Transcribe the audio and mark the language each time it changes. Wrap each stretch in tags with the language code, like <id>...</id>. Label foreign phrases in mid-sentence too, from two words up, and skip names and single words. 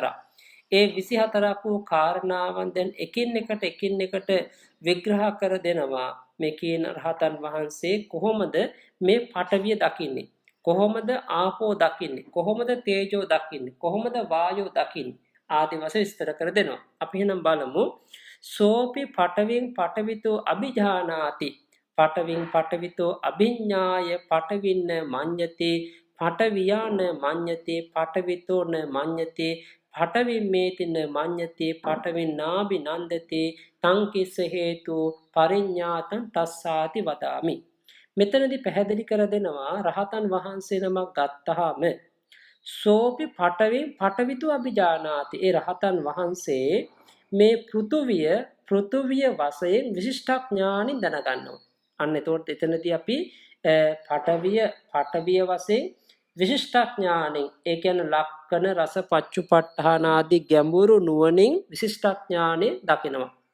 <si>ඒ 24ක් වූ කාරණාවන් දැන් එකින් එකට විග්‍රහ කර දෙනවා. මේ කියන රහතන් වහන්සේ කොහොමද මේ පඨවිය දකින්නේ? කොහොමද ආපෝ දකින්නේ? කොහොමද තේජෝ දකින්නේ? කොහොමද වායෝ දකින්නේ? ආදී වශයෙන් විස්තර කර දෙනවා. අපි එහෙනම් බලමු.</si> <pi>සෝපි පඨවින් පඨවිතෝ අභිජානාති. පඨවින් පඨවිතෝ අභිඤ්ඤාය පඨවින්න මඤ්ඤති. පඨවියාන මඤ්ඤති. පඨවිතෝන මඤ්ඤති. පඨවිමේතින මඤ්ඤති. පඨවින්නාබි නන්දති. තං කිස්ස හේතු පරිඤ්ඤාතං තස්සාති වදාමි.</pi> <si>මෙතනදී පැහැදිලි කර දෙනවා රහතන් වහන්සේ නමක් ගත්තාම</si> <pi>සෝපි පඨවින් පඨවිතු අභිජානාති.</pi> <si>ඒ රහතන් වහන්සේ මේ පෘථුවිය වශයෙන් විශිෂ්ටඥානින් දැනගන්නවා. අන්න එතකොට එතනදී අපි පඨවිය වශයෙන් විශිෂ්ටඥානින්, ඒ කියන්නේ</si> <pi>ලක්කන රස පච්චුපට්ඨාන</pi> <si>ආදී ගැඹුරු නුවණින් විශිෂ්ටඥානෙ දකිනවා.</si>